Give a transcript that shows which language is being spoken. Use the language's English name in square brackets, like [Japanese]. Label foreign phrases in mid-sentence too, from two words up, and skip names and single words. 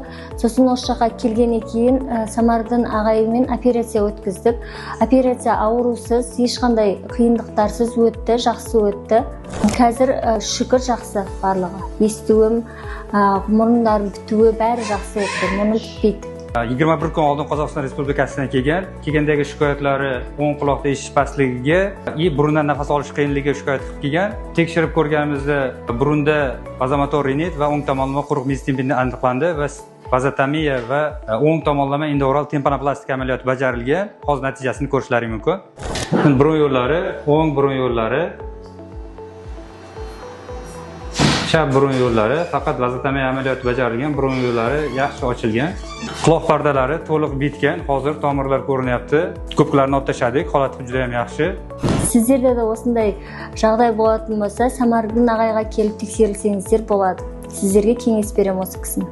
[Kazakh] Сосын осы жаққа келгеннен кейін Самардың ағайымен операция өткіздік. Операция аурусыз, ешқандай қиындықтарсыз өтті, жақсы өтті. Қазір шүкір жақсы барлығы. Естуім, мұрындардың бітуі бәрі жақсы өтті. Мұрным бітпейді. [Uzbek] 21 kun oldin Qozog'iston Respublikasidan kelgandagi shikoyatlari o'ng quloqda eshitish pastligiga, burundan nafas olish qiyinligiga shikoyat qilib kelgan. Tekshirib ko'rganimizda burunda vazomotor rinit va o'ng tomonlama quruq meziz aniqlandi va vazotomiya va o'ng tomonlama endooral timpanoplastik amaliyoti bajarilgan. Hozir natijasini ko'rishlaring mumkin. Burun yo'llari, o'ng burun yo'llari, chap burun yo'llari, faqat vazotomiya amaliyoti bajarilgan, burun yo'llari yaxshi ochilgan. Quloq pardalari to'liq bitgan, hozir tomirlar ko'rinyapti. Ko'piklarni olib tashladik, holati juda ham yaxshi. Sizlarda da [Kazakh] осындай жағдай болатын болса, Самардың ағайға келіп тексерілсеңіздер болады. Сіздерге кеңес берем осы кісіні.